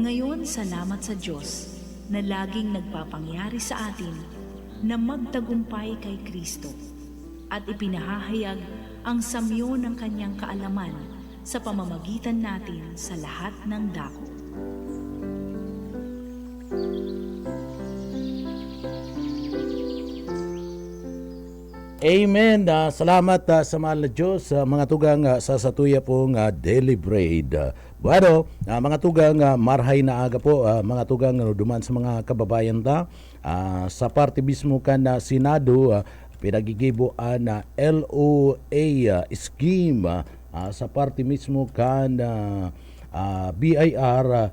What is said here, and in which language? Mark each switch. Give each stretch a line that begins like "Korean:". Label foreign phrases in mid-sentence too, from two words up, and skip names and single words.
Filipino: Ngayon, salamat sa Diyos na laging nagpapangyari sa atin na magtagumpay kay Kristo at ipinahahayag ang samyo ng kanyang kaalaman sa pamamagitan natin sa lahat ng dako. Amen.
Bikol: Salamat sa mahal na Diyos, mga tugang sa satuya pong
English: daily bread.
Bikol: Bueno, mga tugang marhay na aga po, mga tugang duman sa mga kababayan ta. Sa parte mismo kan na Senado, pinagigibuan na LOA scheme sa parte mismo kan BIR.